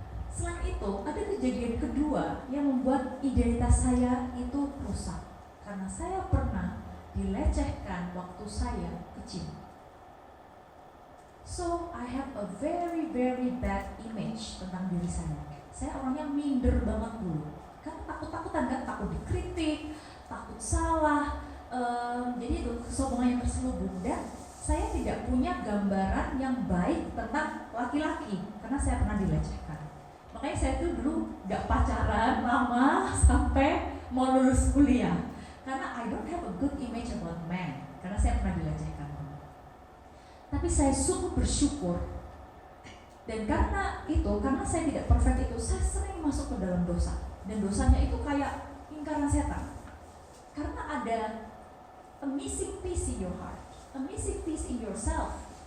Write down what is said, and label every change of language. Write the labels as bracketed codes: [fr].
[id] Selain itu, ada kejadian kedua yang membuat identitas saya itu rusak. Karena saya pernah dilecehkan waktu saya kecil. [en] So, I have a very very bad image [id] tentang diri saya. Saya orangnya minder banget dulu. Kan takut-takutan kan, takut dikritik, takut salah. Jadi itu kesombongan yang terselubung. Dan saya tidak punya gambaran yang baik tentang laki-laki karena saya pernah dilecehkan. Makanya saya tuh dulu gak pacaran lama sampai mau lulus kuliah. Karena [en] I don't have a good image about men. [id] Karena saya pernah dilecehkan. Tapi saya sungguh bersyukur. Dan karena saya tidak perfect itu, saya sering masuk ke dalam dosa. Dan dosanya itu kayak lingkaran setan. Karena ada [en] a missing piece in your heart, a missing piece in yourself.